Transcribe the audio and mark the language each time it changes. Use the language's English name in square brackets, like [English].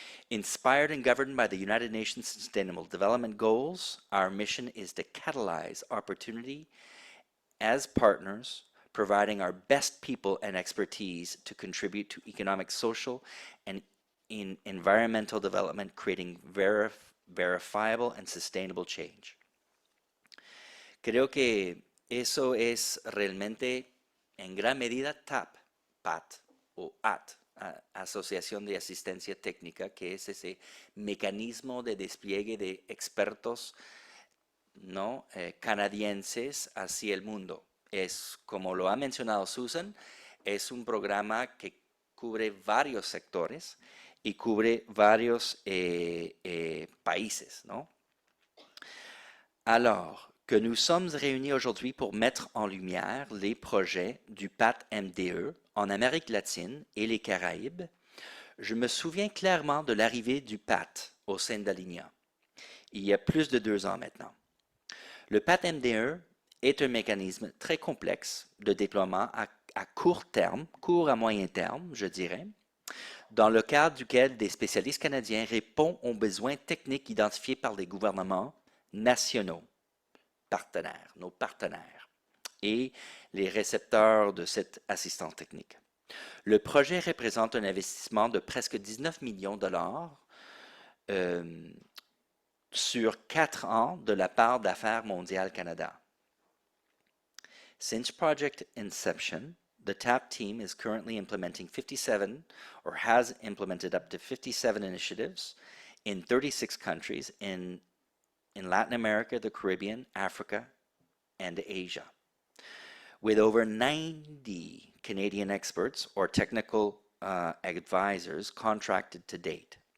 [English] Inspired and governed by the United Nations Sustainable Development Goals, our mission is to catalyze opportunity as partners, providing our best people and expertise to contribute to economic, social, and in environmental development, creating verifiable and sustainable change. [Spanish] Creo que eso es realmente en gran medida TAP, PAT o AT, Asociación de Asistencia Técnica, que es ese mecanismo de despliegue de expertos, ¿no? Canadienses hacia el mundo. Es, como lo ha mencionado Susan, es un programa que cubre varios sectores y cubre varios países, ¿no? [French] Alors que nous sommes réunis aujourd'hui pour mettre en lumière les projets du PAT-MDE en Amérique latine et les Caraïbes, je me souviens clairement de l'arrivée du PAT au sein d'Alinea, il y a plus de 2 ans maintenant. Le PAT-MDE est un mécanisme très complexe de déploiement à court terme, court à moyen terme, je dirais, dans le cadre duquel des spécialistes canadiens répondent aux besoins techniques identifiés par les gouvernements nationaux, partenaires, nos partenaires, et les récepteurs de cette assistance technique. Le projet représente un investissement de presque 19 millions de dollars sur 4 ans de la part d'Affaires mondiales Canada. [English] Since project inception, the TAP team is currently implementing 57 or has implemented up to 57 initiatives in 36 countries in Latin America, the Caribbean, Africa, and Asia, with over 90 Canadian experts or technical advisors contracted to date.